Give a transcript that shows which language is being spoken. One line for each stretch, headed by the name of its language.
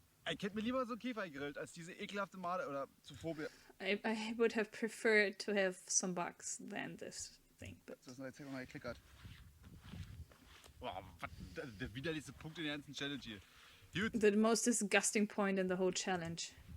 German: Ich hätte mir lieber so einen Käfer gegrillt, als diese ekelhafte Made oder Zophobia.
English: I would have preferred to have some bugs than this thing, but
German: Das ist jetzt mal geklickert. Boah, was, der widerlichste Punkt in der ganzen Challenge hier. Gut,
English: the most disgusting point in the whole challenge.